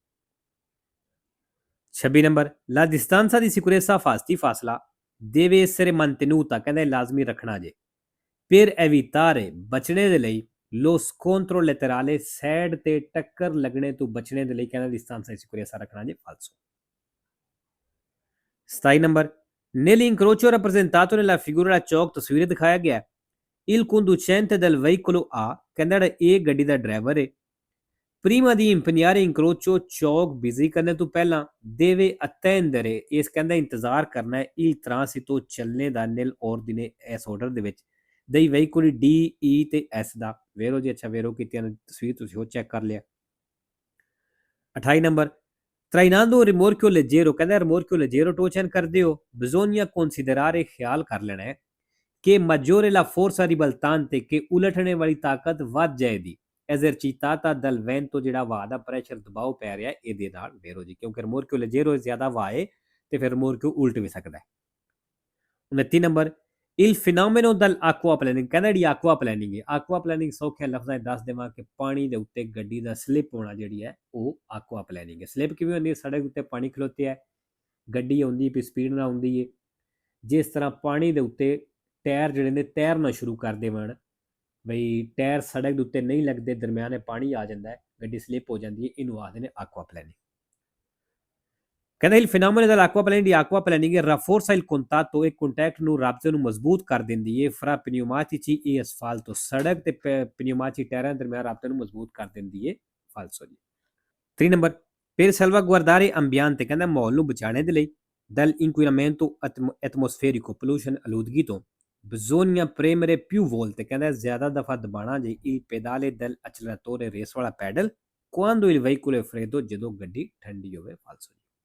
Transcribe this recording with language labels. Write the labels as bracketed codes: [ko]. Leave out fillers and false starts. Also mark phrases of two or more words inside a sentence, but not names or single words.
[pa] 26 ਨੰਬਰ, [it] la distanza di sicurezza, [pa] ਫਾਸਤੀ ਫਾਸਲਾ [it] deve essere mantenuta, [pa] ਕਹਿੰਦੇ ਲਾਜ਼ਮੀ ਰੱਖਣਾ ਜੇ [it] per evitare, [pa] ਬਚਣੇ ਦੇ ਲਈ [it] lo scontro laterale, [pa] ਸਾਈਡ ਤੇ ਟੱਕਰ ਲੱਗਣੇ ਤੋਂ ਬਚਣੇ ਦੇ ਲਈ ਕਹਿੰਦਾ [it] distanza di sicurezza [pa] ਰੱਖਣਾ ਜੇ। ਫਾਲਸੋ। 27 ਨੰਬਰ, [it] nell'incrocio rappresentato nella figura [pa] ਦਾ ਚੌਕ ਤਸਵੀਰ ਦਿਖਾਇਆ ਗਿਆ [it] il conducente del veicolo A, [pa] ਕਹਿੰਦਾ ਜਿਹੜਾ ਇਹ ਗੱਡੀ ਦਾ ਡਰਾਈਵਰ ਹੈ [it] prima di impegnare incrocio, [pa] ਚੌਕ ਬਿਜ਼ੀ ਕਰਨੇ ਤੋਂ ਪਹਿਲਾਂ [it] deve attendere, [pa] ਇਸ ਕਹਿੰਦਾ ਇੰਤਜ਼ਾਰ ਕਰਨਾ ਹੈ [it] il transito, [pa] ਚੱਲਣੇ ਦਾ [it] nel ordine, [pa] ਇਸ ਆਰਡਰ ਦੇ ਵਿੱਚ [it] dei veicoli D, E [pa] ਤੇ S ਦਾ। ਵੇਰੋ ਜੀ, ਅੱਛਾ ਵੇਰੋ ਕੀਤੀਆਂ ਤਸਵੀਰ ਤੁਸੀਂ ਉਹ ਚੈੱਕ ਕਰ ਲਿਆ। 28 ਨੰਬਰ, [it] trainando un rimorchio leggero, [pa] ਕਹਿੰਦਾ [it] rimorchio leggero [pa] ਟੋਚਨ ਕਰਦੇ ਹੋ [it] bisogna considerare, [pa] ਖਿਆਲ ਕਰ ਲੈਣਾ ਹੈ ਕਿ [it] maggiore la forza ribaltante, [pa] ਕਿ ਉਲਟਣੇ ਵਾਲੀ ਤਾਕਤ ਵੱਧ ਜਾਏਗੀ [it] esercitata dal vento, [pa] ਜਿਹੜਾ ਹਵਾ ਦਾ ਪ੍ਰੈਸ਼ਰ ਦਬਾਅ ਪੈ ਰਿਹਾ ਇਹਦੇ ਨਾਲ। ਵੇਰੋ ਜੀ, ਕਿਉਂਕਿ [it] rimorchio leggero [pa] ਜ਼ਿਆਦਾ ਹਵਾ ਹੈ ਤੇ ਫਿਰ rimorchio ਉਲਟ ਵੀ ਸਕਦਾ ਹੈ। 29 ਨੰਬਰ, [it] il fenomeno dell'acquaplaning, [pa] ਕਹਿੰਦਾ ਜਿਹੜੀ [it] aqua planning [pa] ਹੈ, [it] aqua planning [pa] ਸੌਖੇ ਲਫ਼ਜ਼ਾਂ 'ਚ ਦੱਸ ਦੇਵਾਂ ਕਿ ਪਾਣੀ ਦੇ ਉੱਤੇ ਗੱਡੀ ਦਾ ਸਲਿੱਪ ਹੋਣਾ ਜਿਹੜੀ ਹੈ ਉਹ [it] aqua planning [pa] ਹੈ। ਸਲਿੱਪ ਕਿਵੇਂ ਹੁੰਦੀ ਹੈ? ਸੜਕ ਉੱਤੇ ਪਾਣੀ ਖਲੋਤੇ ਹੈ, ਗੱਡੀ ਆਉਂਦੀ ਪਈ ਸਪੀਡ ਨਾਲ ਆਉਂਦੀ ਹੈ, ਜਿਸ ਤਰ੍ਹਾਂ ਪਾਣੀ ਦੇ ਉੱਤੇ ਟਾਇਰ ਜਿਹੜੇ ਨੇ ਤੈਰਨਾ ਸ਼ੁਰੂ ਕਰ ਦੇਵਣ, ਬਈ ਟਾਇਰ ਸੜਕ ਦੇ ਉੱਤੇ ਨਹੀਂ ਲੱਗਦੇ, ਦਰਮਿਆਨੇ ਪਾਣੀ ਆ ਜਾਂਦਾ ਹੈ, ਗੱਡੀ ਸਲਿੱਪ ਹੋ ਜਾਂਦੀ ਹੈ, ਇਹਨੂੰ ਆਖਦੇ ਨੇ [it] aqua planning। [pa] ਕਹਿੰਦਾ [it] il fenomeno dell'acquaplaning, di acquaplaning rafforza il contatto, [pa] ਇਹ ਕੰਟੈਕਟ ਨੂੰ, ਰਾਬਤੇ ਨੂੰ ਮਜ਼ਬੂਤ ਕਰ ਦਿੰਦੀ ਹੈ [it] fra pneumatici e asfalto, [pa] ਸੜਕ ਤੇ pneumatici ਟਾਇਰਾਂ ਦਰਮਿਆਨ ਰਾਬਤੇ ਨੂੰ ਮਜ਼ਬੂਤ ਕਰ ਦਿੰਦੀ ਹੈ। ਫਾਲਸੋ ਜੀ। 3 ਨੰਬਰ, [it] per salvaguardare ambiente, [pa] ਕਹਿੰਦਾ ਮਾਹੌਲ ਨੂੰ ਬਚਾਉਣੇ ਦੇ ਲਈ [it] dall'inquinamento atmosferico, [pa] pollution, ਆਲੂਦਗੀ ਤੋਂ [it] bisogna premere più volte, [pa] ਕਹਿੰਦਾ ਜ਼ਿਆਦਾ ਦਫਾ ਦਬਾਣਾ ਜੇ [it] il pedale dell'acceleratore, [pa] ਰੇਸ ਵਾਲਾ ਪੈਡਲ [it] quando il veicolo è freddo, [pa] ਜਦੋਂ ਗੱਡੀ ਠੰਡੀ ਹੋਵੇ। ਫਾਲਸੋ।